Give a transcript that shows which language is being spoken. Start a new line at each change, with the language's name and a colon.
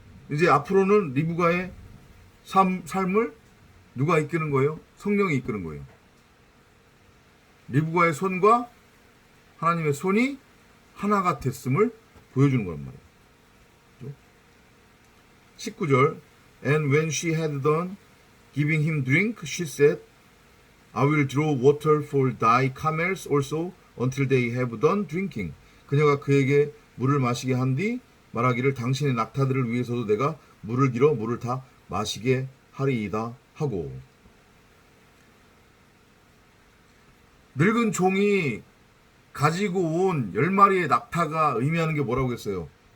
Korean: 이제 앞으로는 리브가의 삶을 누가 이끄는 거예요? 성령이 이끄는 거예요. 리브가의 손과 하나님의 손이 하나가 됐음을 보여주는 거란 말이에요.
English: 19절 And when she had done giving him drink, she said, I will draw water for thy camels also until they have done drinking.
Korean: 그녀가 그에게 물을 마시게 한 뒤 말하기를 당신의 낙타들을 위해서도 내가 물을 길어 물을 다 마시게 하리이다 하고. 늙은 종이 가지고 온 10마리의 낙타가 의미하는 게 뭐라고 했어요?